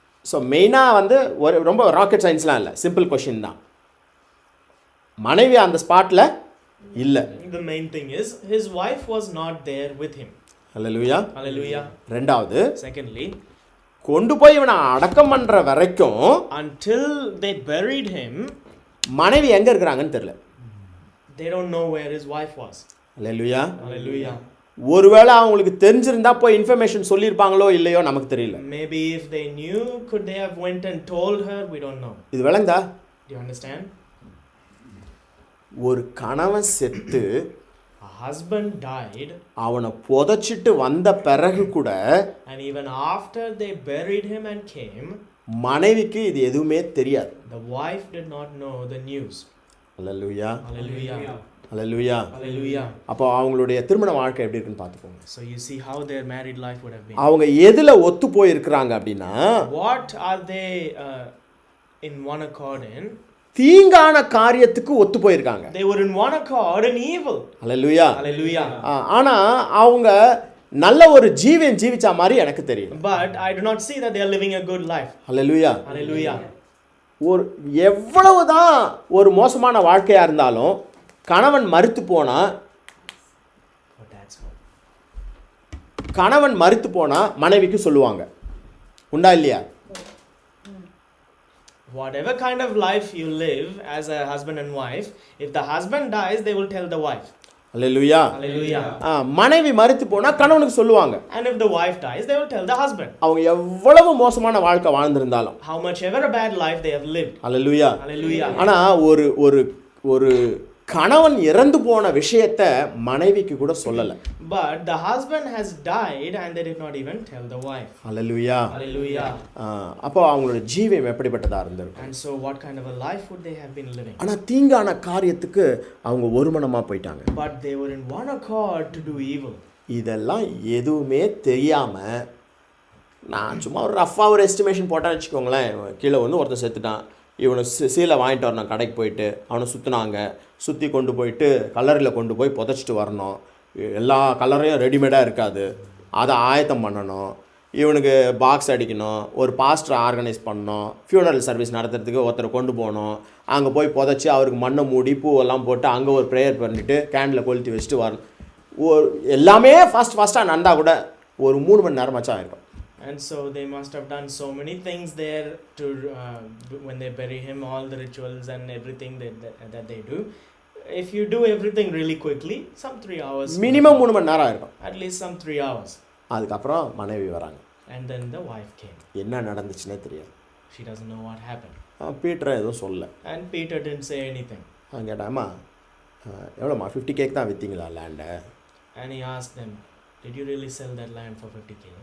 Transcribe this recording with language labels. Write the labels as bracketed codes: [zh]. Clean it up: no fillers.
[ta] So மெயினாக வந்து ஒரு ரொம்ப ராக்கெட் சயின்ஸ்லாம் இல்லை, சிம்பிள் கொஷின் தான். மனைவி அந்த ஸ்பாட்டில் இல்லை. [en] The main thing is his wife was not there with him. [ta] Hallelujah. [en] Hallelujah. [ta] ரெண்டாவது, [en] Secondly, [ta] கொண்டு போய் இவனை அடக்கம் பண்ணுற வரைக்கும் [en] until they buried him, [ta] மனைவி எங்கே இருக்கிறாங்கன்னு தெரியல. [en] they don't know where his wife was. [ta] Hallelujah. [en] Hallelujah. [ta] ஒருவேளை அவங்களுக்கு தெரிஞ்சிருந்தா போய் இன்ஃபர்மேஷன் சொல்லியிருப்பாங்களோ இல்லையோ நமக்கு தெரியல. [en] Maybe if they knew, could they have went and told her? We don't know. [ta] இது விளங்குதா? [en] Do you understand? [ta] ஒரு கணவன் செத்து [en] A husband died, [ta] அவனை புதைச்சிட்டு வந்த பிறகு கூட [en] and even after they buried him and came, [ta] மனைவிக்கு இது எதுவுமே தெரியாது. [en] the wife did not know the news. [ta] Hallelujah. [en] Hallelujah. [ta] Hallelujah. [en] Hallelujah. [ta] அப்போ அவங்களுடைய திருமண வாழ்க்கை எப்படி இருக்குன்னு பார்த்துக்கோங்க. [en] So you see how their married life would have been. [ta] அவங்க எதில் ஒத்து போயிருக்கிறாங்க அப்படின்னா, [en] What are they in one accord in? [ta] தீங்கான காரியத்துக்கு ஒத்து போயிருக்காங்க. [en] They were in one accord in evil. [ta] Hallelujah. [en] Hallelujah. [ta] ஆனால் அவங்க நல்ல ஒரு ஜீவன் ஜீவிச்சா மாதிரி எனக்கு தெரியும். [en] But I do not see that they are living a good life. [ta] Hallelujah. [en] Hallelujah. [ta] ஒரு எவ்வளவுதான் ஒரு மோசமான வாழ்க்கையாக இருந்தாலும் கணவன் மரித்து போனால், [en] Oh, that's what. [ta] கணவன் மரித்து போனால் மனைவிக்கு சொல்லுவாங்க, உண்டா இல்லையா? [en] Whatever kind of life you live as a husband and wife, if the husband dies, they will tell the wife. [ta] Hallelujah. [en] Hallelujah. [ta] மனைவி மரித்து போனால் கணவனுக்கு சொல்லுவாங்க. [en] And if the wife dies, they will tell the husband. [ta] அவங்க எவ்வளவு மோசமான வாழ்க்கை வாழ்ந்திருந்தாலும், [en] How much ever a bad life they have lived. [ta] Hallelujah. [en] Hallelujah. [ta] ஆனால் ஒரு ஒரு ஒரு கணவன் இறந்து போன விஷயத்தை மனைவிக்கு கூட சொல்லலை. [en] But the husband has died and they did not even tell the wife. [ta] Hallelujah. [en] Hallelujah. [ta] அப்போ அவங்களோட ஜீவம் எப்படிப்பட்டதாக இருந்திருக்கும். [en] And so what kind of a life would they have been living? [ta] ஆனால் தீங்கான காரியத்துக்கு அவங்க ஒருமனமாக போயிட்டாங்க. [en] But they were in one accord to do evil. [ta] இதெல்லாம் எதுவுமே தெரியாமல் நான் சும்மா ஒரு ரஃபாக ஒரு எஸ்டிமேஷன் போட்டேன்னு வச்சுக்கோங்களேன். கீழே வந்து ஒருத்தர் செத்துட்டான், இவனை சீலை வாங்கிட்டு வரணும், கடைக்கு போயிட்டு அவனை சுற்றி கொண்டு போயிட்டு கல்லறையில் கொண்டு போய் புதைச்சிட்டு வரணும். எல்லா கலரையும் ரெடிமேடாக இருக்காது, அதை ஆயத்தம் பண்ணணும், இவனுக்கு பாக்ஸ் அடிக்கணும், ஒரு பாஸ்டரை ஆர்கனைஸ் பண்ணணும், ஃபியூனரல் சர்வீஸ் நடத்துறதுக்கு ஒருத்தரை கொண்டு போகணும், அங்கே போய் புதைச்சி அவருக்கு மண்ணை மூடி பூவெல்லாம் போட்டு அங்கே ஒரு ப்ரேயர் பண்ணிவிட்டு கேண்டில் கொளுத்தி வச்சுட்டு வரணும். எல்லாமே ஃபாஸ்ட்டாக நடந்தால் கூட ஒரு 3 மணி நேரமாச்சும் ஆகிடும். [en] And so they must have done so many things there to when they bury him, all the rituals and everything that they do. If you do everything really quickly, some 3 hours. [ta] Minimum 3 மணி நேரம் ஆகிடும். [en] At least some 3 hours. [ta] அதுக்கப்புறம் மனைவி வராங்க. [en] And then the wife came. [ta] என்ன நடந்துச்சுன்னே தெரியாது. [en] She doesn't know what happened. [ta] பீட்டரை எதுவும் சொல்லலை. [en] And Peter didn't say anything. [ta] கேட்டாமா, எவ்வளோம்மா 50K தான் விற்றீங்களா லேண்டை? [en] And he asked them, did you really sell that land for 50K?